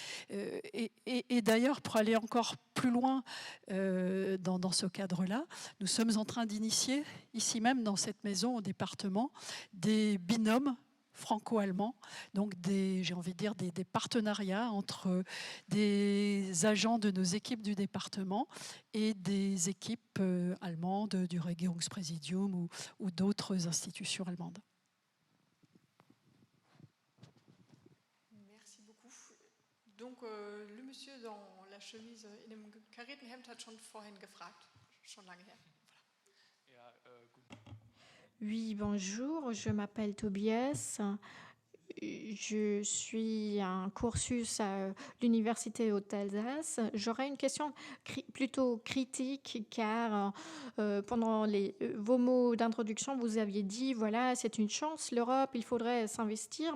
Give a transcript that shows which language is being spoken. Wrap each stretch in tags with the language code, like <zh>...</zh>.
<fr>Et d'ailleurs, pour aller encore plus loin dans ce cadre-là, nous sommes en train d'initier, ici même dans cette maison, au département, des binômes franco-allemands, donc j'ai envie de dire des partenariats entre des agents de nos équipes du département et des équipes allemandes du Regierungspräsidium ou d'autres institutions allemandes. Merci beaucoup. Donc le monsieur dans la chemise</fr> <de>in dem karierten Hemd hat schon vorhin gefragt, schon lange her.</de> <fr>Oui, bonjour, je m'appelle Tobias. Je suis un cursus à l'Université Haute-Alsace. J'aurais une question plutôt critique car pendant vos mots d'introduction, vous aviez dit, voilà, c'est une chance, l'Europe, il faudrait s'investir.</fr>